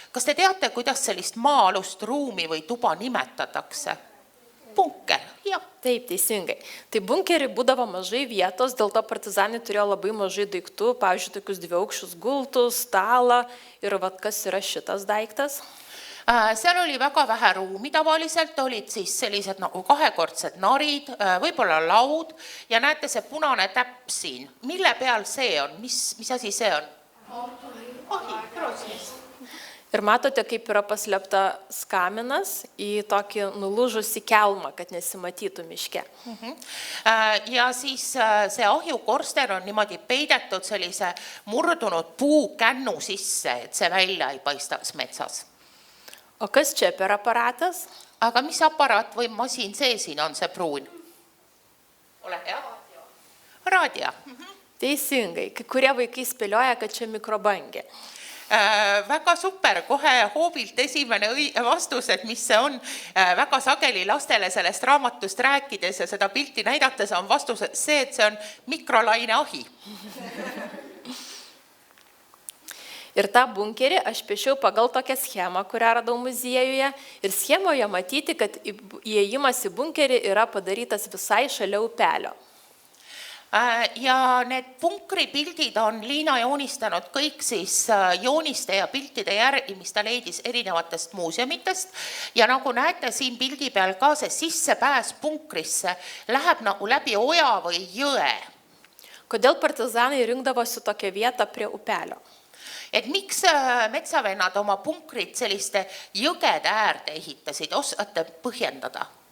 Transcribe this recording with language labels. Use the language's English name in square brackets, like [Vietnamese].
[Estonian] Kas te teate, kuidas sellist maa-alust ruumi või tuba nimetatakse? Bunker, jah. [Lithuanian] Taip, teisingai. Tai bunkerį būdavo mažai vietos, dėl to partizanai turėjo labai mažai daiktų, pavyzdžiui, tokius dviaukščius gultus, stalą ir vat kas yra šitas daiktas. [Estonian] Seal oli väga vähe ruumi, tavaliselt olid siis sellised nagu kahekordsed narid, võib-olla laud ja näete see punane täpp siin. Mille peal see on? Mis asi see on? [Lithuanian] Ir matote, kaip yra paslėpta skaminas į tokį nulūžusį kelmą, kad nesimatytų miške. [Estonian] Ja siis see ahjukorsten on niimoodi peidetud sellise murdunud puukännu sisse, et see välja ei paistaks metsas. [Lithuanian] O kas čia per aparatas? [Estonian] Aga mis aparaat või masin see siin on, see pruun? Ole hea. Raadio. [Lithuanian] Teisingai. Kai kurie vaikai spėlioja, kad čia mikrobangė. [Estonian] Väga super, kohe hoobilt esimene vastus, et mis see on. Väga sageli lastele sellest raamatust rääkides ja seda pilti näidates on vastus see, et see on mikrolaine ahi. [Lithuanian] Ir tą bunkerį aš piešiau pagal tokią schemą, kurią radau muziejuje. Ir schemoje matyti, kad įėjimas į bunkerį yra padarytas visai šalia upelio. [Estonian] Ja need punkripildid on Liina joonistanud kõik siis jooniste ja piltide järgi, mis ta leidis erinevatest muuseumitest. Ja nagu näete siin pildi peal ka see sissepääs punkrisse läheb nagu läbi oja või jõe. [Lithuanian] Kodėl partizanai rinkdavosi tokią vietą prie upelio? [Estonian] Et miks metsavennad oma punkrid selliste jõgede äärde ehitasid, osate põhjendada?